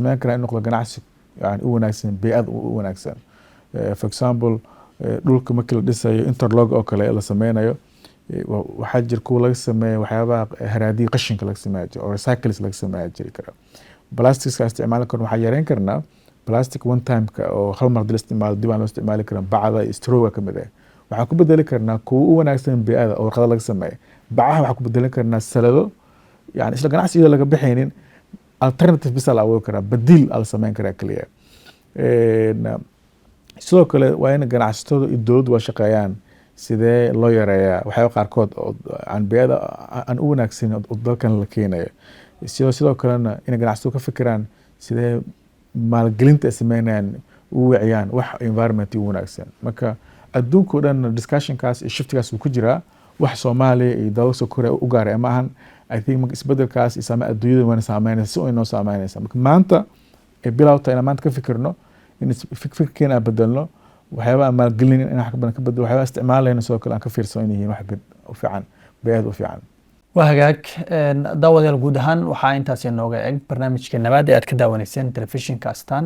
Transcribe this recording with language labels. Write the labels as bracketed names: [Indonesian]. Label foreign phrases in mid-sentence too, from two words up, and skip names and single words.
[Somali] sameyn karaa in noqdo ganacsi yani u wanaagsan bey'ada u wanaagsan [English] for example [Somali] dhulka markii la dhisayo interlog oo kale la sameynayo waxaa jira kuwa laga sameeya waxyaabaha haraadiga qashinka laga sameeya jira oo recycles laga sameeya jiri kara plastics isticmaali karno waxaa yareyn karnaa [English] plastic one time- [Somali] ka oo hal mar dil isticmaalo dib aan loo isticmaali karin bacda iyo strowga ka mid ah waxaan ku bedeli karnaa kuwa u wanaagsan bey'ada oo warqada laga sameeya bacaha waxaan ku bedeli karnaa salado yani isla ganacsi iyadoo laga bixaynin alternative bisa la awoodi karaa badiil ala sameyn karaa keliya sidoo kale waa in ganacsatada iyo dowladdu waa shaqeeyaan sidee loo yareeyaa waxyaaba qaarkood oo aan bey'ada aan u wanaagsan oo dalkan la keenayo sidoo kalena inay ganacsatadu ka fikiraan sidee maalgelinta ay sameynayaan u waciyaan wax environment u wanaagsan. Marka adduunka oo dhan discussionkaas iyo shiftigaas uu ku jiraa, wax Soomaaliya iyo dalalka Korea u gaaray ma ahan. [English] I think [Somali] marka isbedelkaas isama adduunyada wana saameynaysa si inoo saameynaysa. Marka maanta bilowta inaan maanta ka fikirno in fikirkeena bedelno, waxyaabaha maalgelin in wax badan ka bedelo, waxyaabaha isticmaalayna sidoo kale aan ka fiirsan inay yihiin wax u fiican, bay'ad u fiican. waa hagaag daawadayaal guud ahaan waxaa intaas inooga eg barnaamijka nabaad ee aad ka daawanayseen telefishinka astaan.